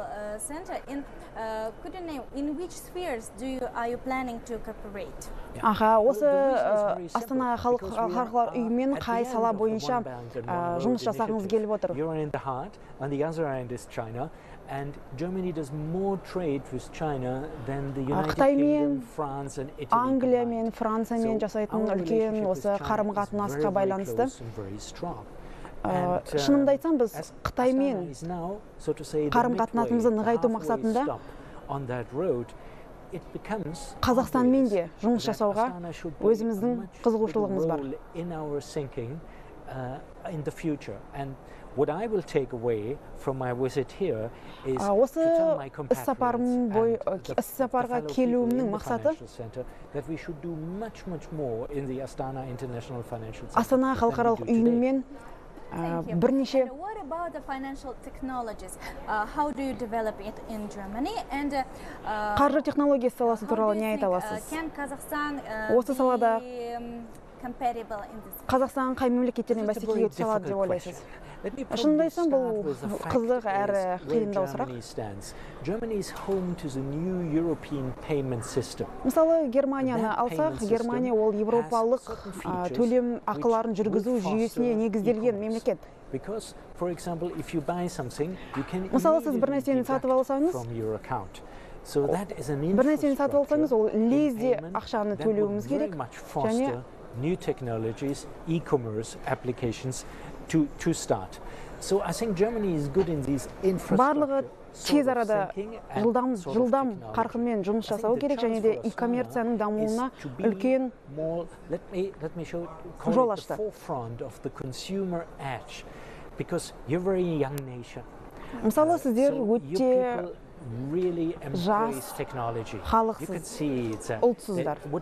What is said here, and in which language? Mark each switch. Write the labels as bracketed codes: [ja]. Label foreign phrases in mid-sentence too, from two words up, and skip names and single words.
[kk] Осы Астана халықаралық ұйыммен қай сала бойынша жұмыс жасағыңыз келіп отыр? [en] And Germany does more trade with China than the United Kingdom, France and Italy. [kk] Англия мен Франциямен жасайтын үлкен осы қарым-қатынасқа байланысты. Шынымды айтсам, біз Қытаймен қарым-қатынасымызды нығайту мақсатында Қазақстанмен де жұмыс жасауға өзіміздің қызығушылығымыз бар. [en] in the future. And what I will take away from my visit here is to [kk] осы [en] tell my compatriots [kk] іс-сапарға келуімнің мақсаты [en] that we should do much more in the Astana International Financial Center. [kk] Астана халықаралық ұйымымен бірнеше [en] What about the financial technologies? How do you develop it in Germany? And [kk] қаржы технологиясы саласы туралы не айта аласыз? [en] Can Kazakhstan [kk] Осы салада [en] comparable in this? [kk] Қазақстан қай мемлекеттермен бәсекеге түсе алады деп ойлайсыз? Шынымды айтсам, бұл қызық әрі қиындау сұрақ. [en] Germany is home to the new European payment system. [kk] Мысалы, Германияны алсақ, Германия ол европалық төлем ақыларын жүргізу жүйесіне негізделген мемлекет. [en] Because, for example, if you buy something, you can [kk] мысалы, сіз бір нәрсені сатып алсаңыз, [en] from your account. So that is an [kk] бір нәрсені сатып алсаңыз, ол лезде ақшаны төлеуіміз керек. [en] Және new technologies, e-commerce applications to start. So I think Germany is good in these infrastructure. [kk] Барлығы тез арада жылдам қарқынмен жұмыс жасау керек, және де e-коммерцияның дамуына үлкен жол ашты. Мысалы, сіздер өте жас халықсыз, ұлтсыздар.